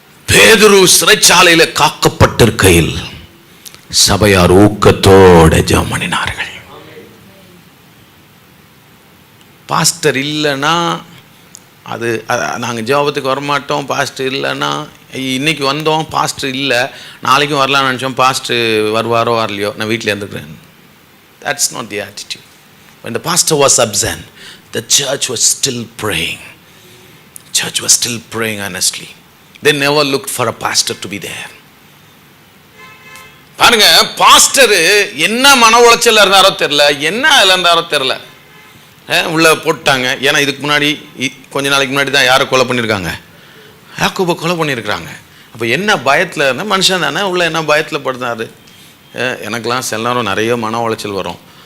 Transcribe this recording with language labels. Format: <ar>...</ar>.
<ta>பேதுரு சிறைச்சாலையில் காக்கப்பட்டிருக்கையில் சபையார் ஊக்கத்தோடு ஜெபம் பண்ணினார்கள். பாஸ்டர் இல்லைன்னா அது நாங்கள் ஜெபத்துக்கு வரமாட்டோம். பாஸ்டர் இல்லைன்னா இன்னைக்கு வந்தோம், பாஸ்டர் இல்லை, நாளைக்கும் வரலாம்னு நினச்சோம், பாஸ்டர் வருவாரோ வரலையோ, நான் வீட்டில் இருந்துக்கிறேன்.</ta> <en>That's not the attitude. When the pastor was absent, the church was still praying. Church was still praying earnestly. They never looked for a pastor to be there.</en> <ta>பாருங்க, பாஸ்டர் என்ன மன உளைச்சல் இருந்தாரோ தெரியல, உள்ள போட்டாங்க. ஏன்னா இதுக்கு முன்னாடி கொஞ்ச நாளைக்கு முன்னாடி தான் யாரை கொலை பண்ணியிருக்காங்க? யாக்கோபை கொலை பண்ணியிருக்கிறாங்க. அப்போ என்ன பயத்தில் இருந்தால் மனுஷன் தானே, உள்ள என்ன பயத்தில் படுத்தாரு. எனக்கெல்லாம் சில நேரம் நிறைய மன உளைச்சல் வரும்.</ta>